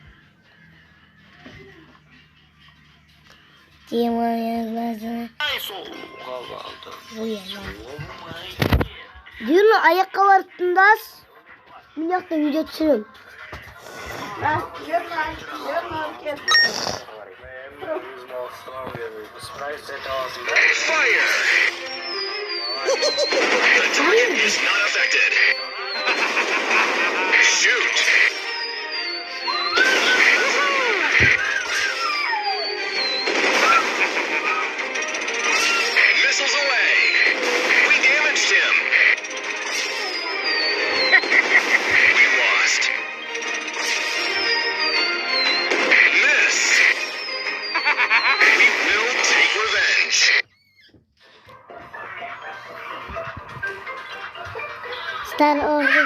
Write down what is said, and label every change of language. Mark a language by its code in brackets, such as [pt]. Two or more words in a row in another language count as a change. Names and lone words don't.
[kk] Тема жазылады. Ернұр, аяққа барып тыңдас. Мен жақта видео түсірем. Ернұр кет. [en] Fire! The target is not affected. Shoot! Missiles away! We damaged him! We lost. Miss! We will take revenge. [kk] Стар орды.